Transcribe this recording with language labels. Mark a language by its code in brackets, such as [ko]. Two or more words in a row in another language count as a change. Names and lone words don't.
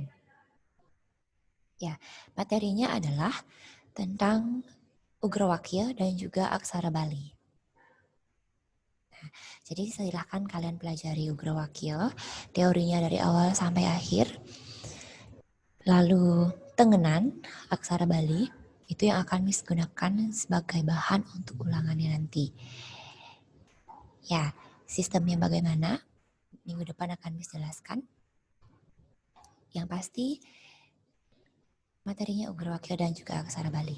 [id] Ya, materinya adalah tentang Ugrawakya dan juga aksara Bali. Nah, jadi silahkan kalian pelajari Ugrawakya, teorinya dari awal sampai akhir. Lalu tengenan, aksara Bali, itu yang akan Miss gunakan sebagai bahan untuk ulangannya nanti. Ya, sistemnya bagaimana? Minggu depan akan Miss jelaskan. Yang pasti materinya Ugrawakya dan juga aksara Bali.